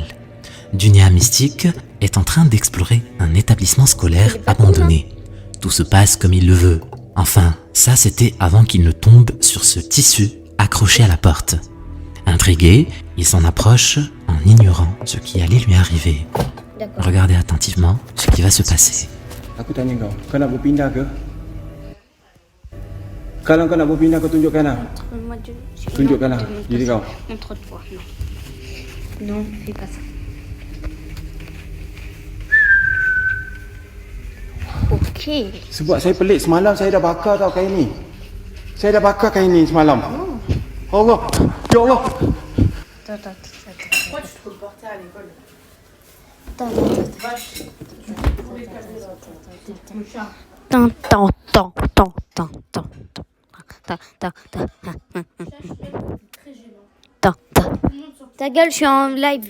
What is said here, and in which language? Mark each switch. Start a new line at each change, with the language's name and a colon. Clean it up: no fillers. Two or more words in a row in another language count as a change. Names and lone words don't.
French: Dunia Mystique est en train d'explorer un établissement scolaire abandonné. Tout se passe comme il le veut. Enfin, ça c'était avant qu'il ne tombe sur ce tissu accroché à la porte. Intrigué, il s'en approche en ignorant ce qui allait lui arriver. Regardez attentivement ce qui va se passer.
Malay: Aku tanya kau, kau nak berpindah ke? Kalau kau nak berpindah, kau tunjukkan lah. Tunjukkan lah diri kau.
French: Montre-toi, non. Non, fais pas ça. Ok.
Malay: Sebab saya pelik, semalam saya dah bakar tau kain ni. Saya dah bakar kain ni semalam.
Arabic: Allah, ya Allah.
French: Pourquoi tu te reportais à l'école? Ta gueule, je suis en live.